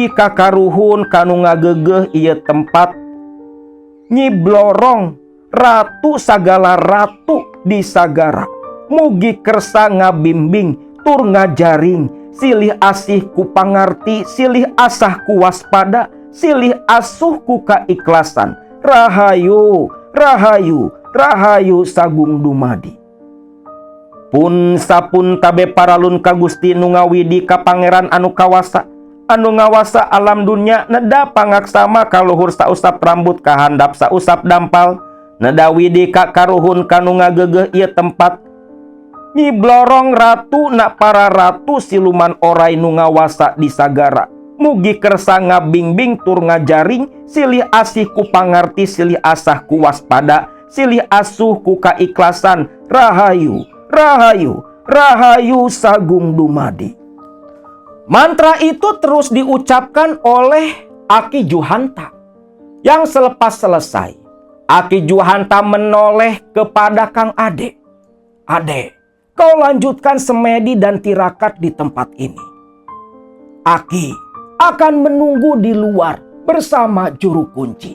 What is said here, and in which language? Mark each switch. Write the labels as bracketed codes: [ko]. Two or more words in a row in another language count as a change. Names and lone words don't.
[su] kakaruhun kanu ngagegeh ieu tempat, Nyi Blorong ratu sagala ratu di sagara, mugi kersa ngabimbing tur ngajaring, silih asih ku pangarti, silih asah ku waspada, silih asuh ku kaikhlasan, [jv] rahayu rahayu rahayu sagung dumadi. [su] Pun sapun tabe paralun ka Gusti nu ngawidi ka pangeran anu kawasa alam dunya, neda pangaksama kaluhur sausap rambut kahandap sausap dampal, nedawidi ka karuhun kanu ngagegeh ieu tempat, Nyi Blorong ratu na para ratu siluman orai nu ngawasa di sagara, mugi kersa ngabimbing tur ngajaring, silih asih ku pangarti, silih asah ku waspada, silih asuh ku kaikhlasan, [jv] rahayu rahayu rahayu sagung dumadi. [id] Mantra itu terus diucapkan oleh Aki Juhanta, yang selepas selesai Aki Juhanta menoleh kepada Kang Ade. Ade, kau lanjutkan semedi dan tirakat di tempat ini. Aki akan menunggu di luar bersama juru kunci.